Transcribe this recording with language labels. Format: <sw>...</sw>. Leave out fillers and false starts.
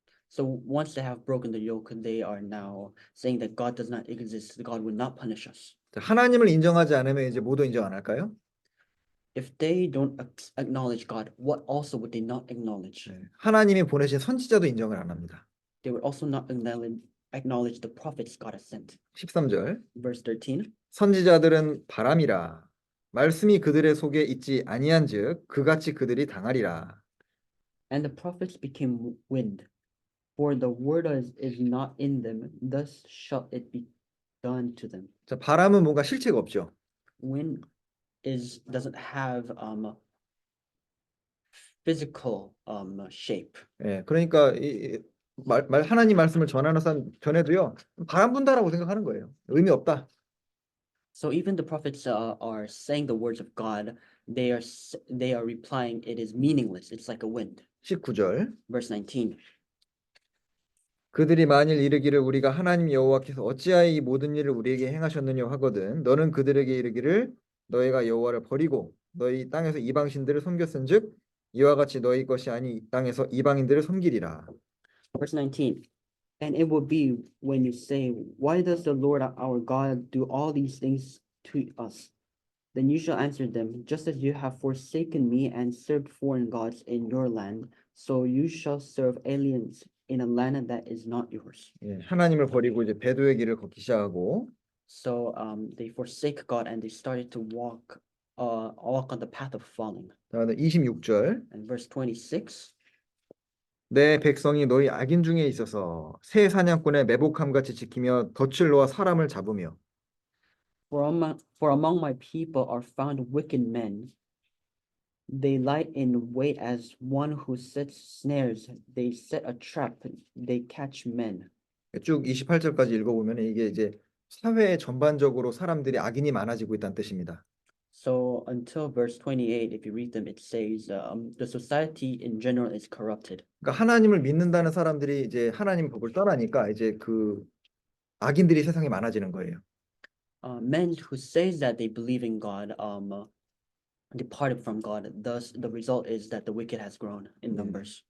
<en>so once they have broken the yoke, they are now saying that God does not exist, God would not punish us.</en> <ko>자, 하나님을 인정하지 않으면 이제 뭐도 인정 안 할까요?</ko> <en>If they don't acknowledge God, what also would they not acknowledge?</en> <ko>네. 하나님이 보내신 선지자도 인정을 안 합니다.</ko> <en>They would also not acknowledge the prophets God has sent.</en> <ko>13절</ko> <en>Verse 13.</en> <ko>선지자들은 바람이라 말씀이 그들의 속에 있지 아니한즉 그같이 그들이 당하리라.</ko> <en>And the prophets became wind, for the word is not in them, thus shall it be done to them.</en> <ko>자, 바람은 뭔가 실체가 없죠.</ko> <en>Wind doesn't have physical shape.</en> <ko>예, 그러니까 하나님 말씀을 전하는 사람 전에도요 바람 분다라고 생각하는 거예요. 의미 없다.</ko> <en>So even the prophets are saying the words of God. They are replying, it is meaningless. It's like a wind.</en> <ko>19절</ko> <en>Verse 19.</en> <ko>그들이 만일 이르기를 우리가 하나님 여호와께서 어찌하여 이 모든 일을 우리에게 행하셨느냐 하거든 너는 그들에게 이르기를 너희가 여호와를 버리고 너희 땅에서 이방신들을 섬겼은즉 이와 같이 너희 것이 아니 이 땅에서 이방인들을 섬기리라.</ko> <en>Verse 19. And it will be when you say, Why does the Lord our God do all these things to us? Then you shall answer them, Just as you have forsaken me and served foreign gods in your land, so you shall serve aliens in a land that is not yours.</en> <ko>예, 하나님을 버리고 이제 배도의 길을 걷기 시작하고</ko> <en>So they forsake God and they started to walk on the path of falling.</en> <ko>다음에 26절</ko> <en>And verse 26.</en> <ko>내 백성이 너희 악인 중에 있어서 새 사냥꾼의 매복함 같이 지키며 덫을 놓아 사람을 잡으며</ko> <en>For among my people are found wicked men. They lie in wait as one who sets snares. They set a trap. They catch men.</en> <ko>쭉 28절까지 읽어보면 이게 이제 사회 전반적으로 사람들이 악인이 많아지고 있다는 뜻입니다.</ko> <en>So until verse 28, if you read them, it says the society in general is corrupted.</en> <ko>그러니까 하나님을 믿는다는 사람들이 이제 하나님 법을 떠나니까 이제 그 악인들이 세상에 많아지는 거예요.</ko> <en>Men who says that they believe in God departed from God. Thus, the result is that the wicked has grown in numbers.</en>